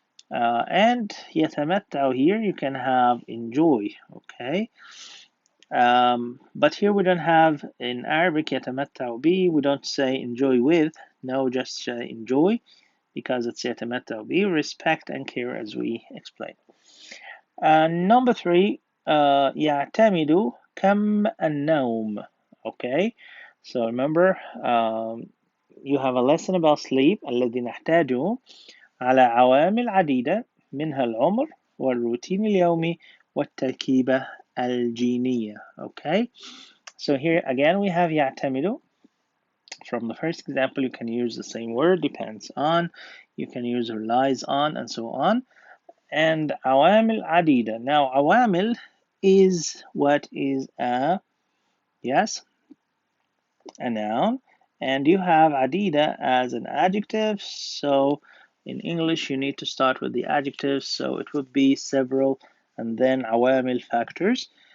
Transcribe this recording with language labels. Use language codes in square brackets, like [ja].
[en] And يتمتع, here you can have enjoy, okay? But here we don't have in Arabic [ar] يتمتع به, [en] we don't say enjoy with, no, just enjoy, because it's يتمتع به, respect and care, as we explained. [ar] Number 3, يعتمد كم النوم, okay? [en] So remember, you have a lesson about sleep, [ar] الذي نحتاجه على عوامل عديدة, منها العمر والروتين اليومي والتركيبة الجينية, okay? [en] So here again we have يعتمد. From the first example you can use the same word, depends on, you can use relies on, and so on. [ar] And عوامل عديدة. [en] Now عوامل is what is a, yes, a noun, and you have عديدة as an adjective, so in English you need to start with the adjective, so it would be several, and then عوامل, factors.